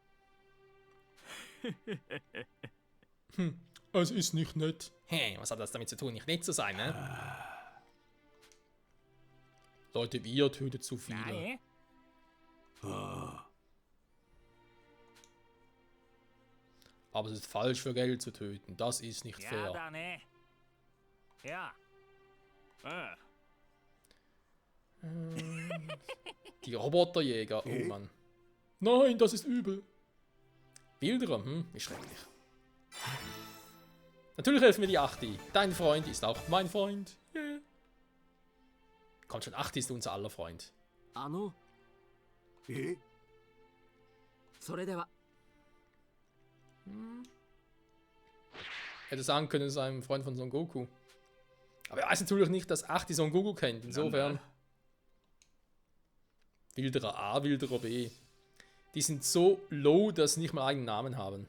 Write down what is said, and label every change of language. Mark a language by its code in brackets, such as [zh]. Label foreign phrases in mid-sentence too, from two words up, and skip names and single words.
[de] Es ist nicht nett. Hä, was hat das damit zu tun, nicht nett zu sein, ne? Leute, wie ihr tötet zu viele. Aber es ist falsch für Geld zu töten. Das ist nicht [ja] や [de] fair. [ja] だね。いや。 [de] Die Roboterjäger. Oh Mann. Nein, das ist übel. Wilderer, wie schrecklich. Natürlich helfen mir die Achti. Dein Freund ist auch mein Freund. Yeah. Kommt schon, Achti ist unser aller Freund. え [ja] それでは [de] Hätte sagen können, es ist ein Freund von Son Goku. Aber er weiß natürlich nicht, dass Achti Son Goku kennt. Insofern. Wilderer A, Wilderer B. Die sind so low, dass sie nicht mal eigenen Namen haben.